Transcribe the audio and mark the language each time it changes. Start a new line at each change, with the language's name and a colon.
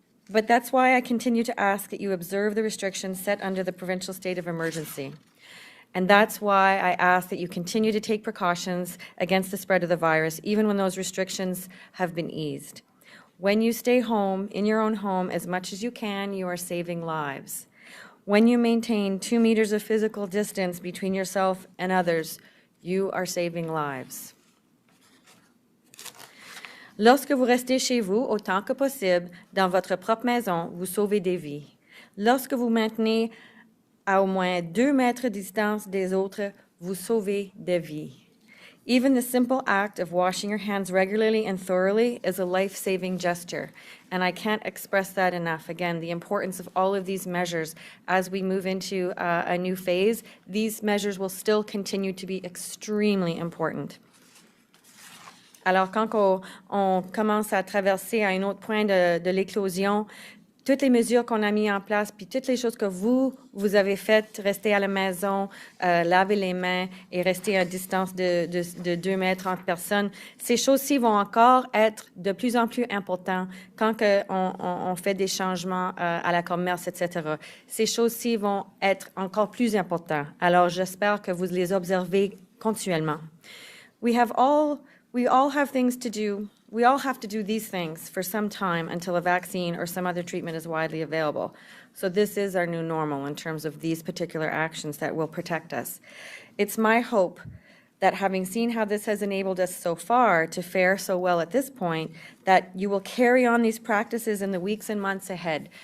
English: But that's why I continue to ask that you observe the restrictions set under the provincial state of emergency. And that's why I ask that you continue to take precautions against the spread of the virus, even when those restrictions have been eased. When you stay home, in your own home, as much as you can, you are saving lives. When you maintain 2 meters of physical distance between yourself and others, you are saving lives.
French: Lorsque vous restez chez vous autant que possible, dans votre propre maison, vous sauvez des vies. Lorsque vous maintenez à au moins 2 mètres de distance des autres, vous sauvez des vies.
English: Even the simple act of washing your hands regularly and thoroughly is a life-saving gesture, and I can't express that enough. Again, the importance of all of these measures as we move into a new phase, these measures will still continue to be extremely important.
French: Alors, quand on commence à traverser à un autre point de l'éclosion, toutes les mesures qu'on a mises en place, puis toutes les choses que vous avez faites, rester à la maison, laver les mains et rester à distance de 2 mètres entre personnes, ces choses-ci vont encore être de plus en plus importantes quand on fait des changements à la commerce, etc. Ces choses-ci vont être encore plus importantes. Alors, j'espère que vous les observez continuellement.
English: We all have things to do. We all have to do these things for some time until a vaccine or some other treatment is widely available. So this is our new normal in terms of these particular actions that will protect us. It's my hope that having seen how this has enabled us so far to fare so well at this point, that you will carry on these practices in the weeks and months ahead.